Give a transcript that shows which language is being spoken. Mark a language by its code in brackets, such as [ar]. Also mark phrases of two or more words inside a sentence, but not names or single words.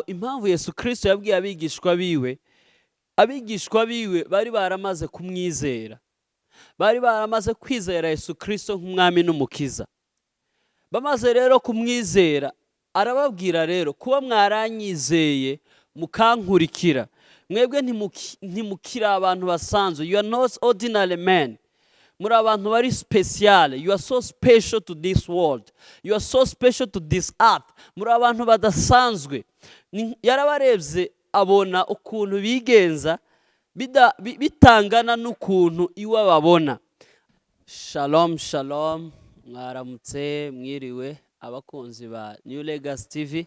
[rw] impamvu Yesu Kristo yabwiye abigishwa biwe bari baramaze kumwizera, bari baramaze kwizera Yesu Kristo nk'umwami n'umukiza. Bamaze rero kumwizera, arababwira rero, kuba mwaranyizeye mukankurikira, mwebwe ntimukira abantu basanzwe. [en] You are not ordinary men. [rw] Muri abantu bari special. [en] You are so special to this world. You are so special to this earth. [rw] Muri abantu badasanzwe. Yarabarebye abona ukuntu bigenza bitangana n'ukuntu iwe babona. [he] Shalom shalom, [rw] mwaramutse mwiriwe abakunzi ba New Legacy TV.